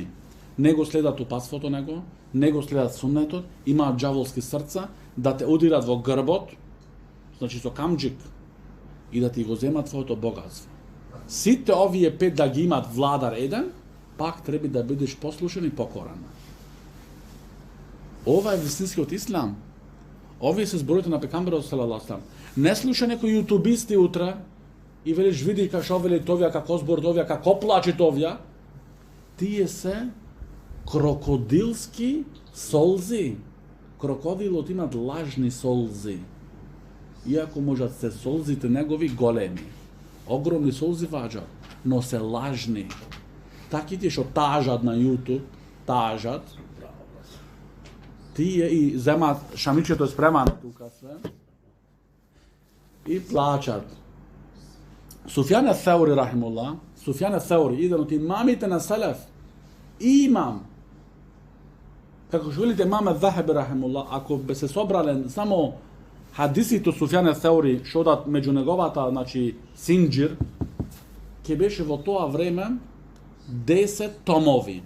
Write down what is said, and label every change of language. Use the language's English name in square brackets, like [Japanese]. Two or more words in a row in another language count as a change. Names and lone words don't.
[Macedonian] Не го следат упатството него, не го следат суннетот, имаат џаволски срца, да те удират во грбот, значи со камџик, и да ти го земат твоето богатство. Сите овие 5 да ги имат владар еден, пак треба да бидеш послушен и покорен. Ова е вистинскиот ислам. Овие се зборите на пекамберот [Arabic] صلى الله عليه وسلم. [Macedonian] Не слуша некои јутубисти утре и велиш види како вели овие, како збор овие, како плачат овие. Тие се крокодилски солзи. Крокодилот имат лажни солзи. Иако можат се солзите негови големи. Огромни солзи ваѓат, но се лажни. Таките што тажат на YouTube, тажат, тие и земат, шамичето е спремано тука све, и плачат. Суфјан ел-Саури, рахимуллах, Суфјан ел-Саури, еден од имамите на Селеф, имам, како што велите имам ел-Захаби, рахимуллах, ако бе се собрале само хадисите Суфјан ел-Саури, што дат меѓу неговата, значи, синџир, ке беше во тоа време 10 томови.